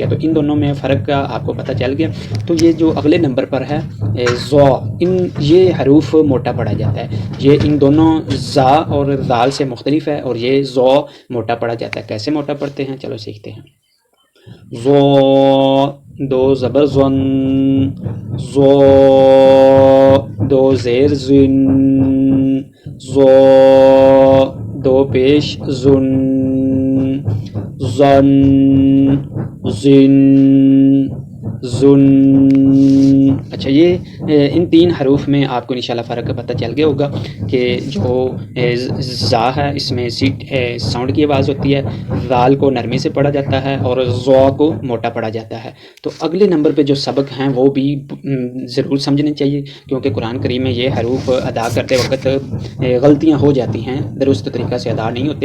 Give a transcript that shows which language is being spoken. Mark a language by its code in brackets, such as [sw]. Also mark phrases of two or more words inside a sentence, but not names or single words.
[ur] تو ان دونوں میں فرق کا آپ کو پتہ چل گیا. تو یہ جو اگلے نمبر پر ہے زو، یہ حروف موٹا پڑھا جاتا ہے. یہ ان دونوں زا اور ذال سے مختلف ہے، اور یہ زو موٹا پڑھا جاتا ہے. کیسے موٹا پڑھتے ہیں چلو سیکھتے ہیں. زو، دو زبر زن، زو، دو زیر زن، زو، دو پیش زن، زن، زن، زن. اچھا، یہ ان تین حروف میں آپ کو انشاءاللہ فرق پتہ چل گیا ہوگا کہ جو زا ہے اس میں ساؤنڈ کی آواز ہوتی ہے، ذال کو نرمی سے پڑھا جاتا ہے، اور زو کو موٹا پڑھا جاتا ہے. تو اگلے نمبر پہ جو سبق ہیں وہ بھی ضرور سمجھنے چاہیے، کیونکہ قرآن کریم میں یہ حروف ادا کرتے وقت غلطیاں ہو جاتی ہیں، درست طریقہ سے ادا نہیں ہوتے.